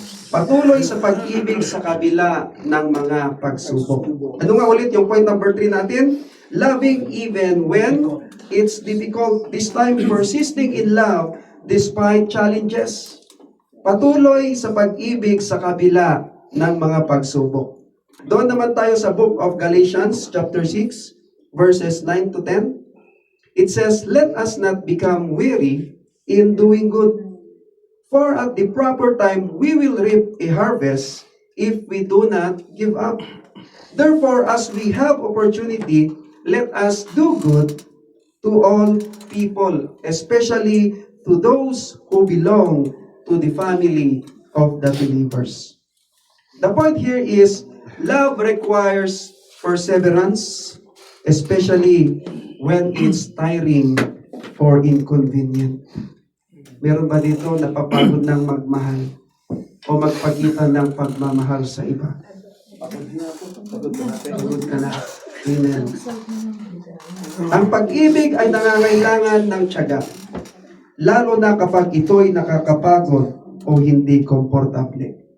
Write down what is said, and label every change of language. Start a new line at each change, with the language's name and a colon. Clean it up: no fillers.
Filipino: Patuloy sa pag-ibig sa kabila ng mga pagsubok. Ano nga ulit yung point number 3 natin?
English: Loving even when it's difficult. This time, persisting in love despite challenges.
Filipino: Patuloy sa pag-ibig sa kabila ng mga pagsubok. Doon naman tayo sa
English: book of Galatians chapter 6, verses 9 to 10. It says, "Let us not become weary in doing good. For at the proper time, we will reap a harvest if we do not give up. Therefore, as we have opportunity, let us do good to all people, especially to those who belong to the family of the believers." The point here is, love requires perseverance, especially when it's tiring or inconvenient.
Filipino: Meron ba dito napapagod ng magmahal o magpakita ng pagmamahal sa iba? Pagod ka na. Amen. Ang pag-ibig ay nangangailangan ng tiyaga, lalo na kapag ito'y nakakapagod o hindi komportable.